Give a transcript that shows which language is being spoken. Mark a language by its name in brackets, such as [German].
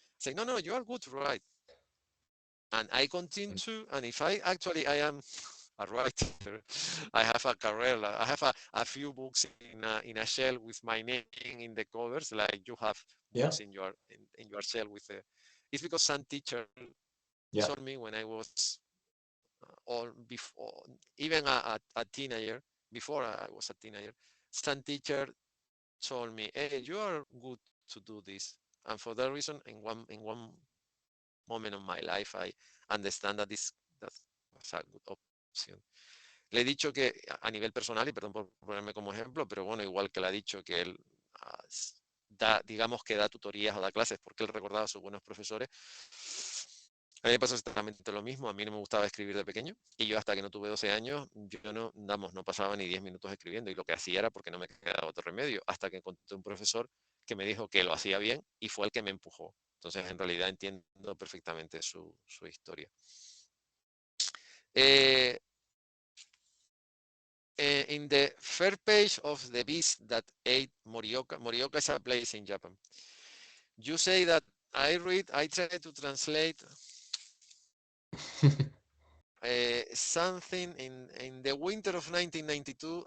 [English] Say, "No, no, you are good to write." And I continue to, and if I am a writer, I have a career, I have a few books in a shelf with my name in the covers, like you have books in your shelf with the, it's because some teacher told me when I was or before, even a teenager, before I was a teenager, some teacher told me, "Hey, you are good to do this." And for that reason, in one moment of my life, I understand that was a good option. [Spanish] Le he dicho que a nivel personal, y perdón por ponerme como ejemplo, pero bueno, igual que le ha dicho que él digamos que da tutorías o da clases porque él recordaba a sus buenos profesores. A mí me pasó exactamente lo mismo. A mí no me gustaba escribir de pequeño y yo hasta que no tuve 12 años, yo no pasaba ni 10 minutos escribiendo y lo que hacía era porque no me quedaba otro remedio, hasta que encontré un profesor que me dijo que lo hacía bien y fue el que me empujó. Entonces, en realidad entiendo perfectamente su historia. [English] In the first page of The Beast That Ate Morioka, Morioka is a place in Japan. You say that I try to translate something in the winter of 1992.